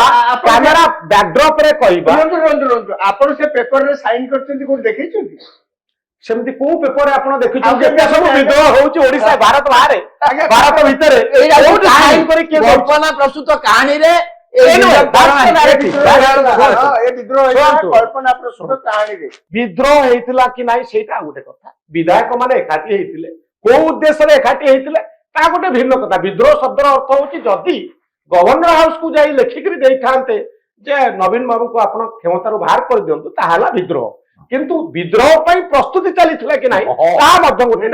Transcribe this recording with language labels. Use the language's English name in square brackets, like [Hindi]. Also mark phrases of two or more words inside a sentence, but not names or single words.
[Odia] ଆପଣ- [English] camera backdrop [Odia] ରେ କହିବା ରୁହନ୍ତୁ ଆପଣ ସେ ପେପରରେ ସାଇନ କରିଛନ୍ତି କୋଉଠି ଦେଖେଇଛନ୍ତି ସେମିତି କୋଉ ପେପରରେ ଆପଣ ଆଉ ଦେଖିଛନ୍ତି କେମିତି ଯେତେ ସବୁ ଆପଣ ବିଦ୍ରୋହ ହଉଛି ଓଡିଶା ଭାରତ ବାହାରେ ଆଜ୍ଞା, ଭାରତ ଭିତରେ ଏଇଟା କୋଉଠି ଗୋଟେ ସାଇନ କାହାଣୀ କରି କିଏ ଦଉଛି? କଳ୍ପନା ପ୍ରସ୍ତୁତ କାହାଣୀରେ ଏ ନୁହେଁ, [English] that's the [Odia] ଏ narrative. ବିଦ୍ରୋହ ହେଇଥିଲା, ଶୁଣନ୍ତୁ, ହଁ, ଏ ବିଦ୍ରୋହ ହେଇଥିଲା ଶୁଣନ୍ତୁ। କଳ୍ପନା ପ୍ରସ୍ତୁତ କାହାଣୀରେ ବିଦ୍ରୋହ ହେଇଥିଲା କି ନାହିଁ ସେଇଟା ଆଉ ଗୋଟେ କଥା ବିଧାୟକ ମାନେ ଏକାଠି ହେଇଥିଲେ କୋଉ ଉଦ୍ଦେଶ୍ୟରେ ଏକାଠି ହେଇଥିଲେ ତା ଗୋଟେ ଭିନ୍ନ କଥା ବିଦ୍ରୋହ ଶବ୍ଦର ଅର୍ଥ ହଉଛି ଯଦି [English] governor house [Odia] କୁ ଯାଇ ଲେଖିକିରି ଦେଇଥାନ୍ତେ ଯେ ନବୀନ ବାବୁଙ୍କୁ ଆପଣ କ୍ଷମତାରୁ ବାହାର କରିଦିଅନ୍ତୁ ତାହା ହେଲା ବିଦ୍ରୋହ କିନ୍ତୁ ବିଦ୍ରୋହ ପାଇଁ ପ୍ରସ୍ତୁତି ଚାଲିଥିଲା କି ନାହିଁ ତାହା ମଧ୍ୟ ଗୋଟେ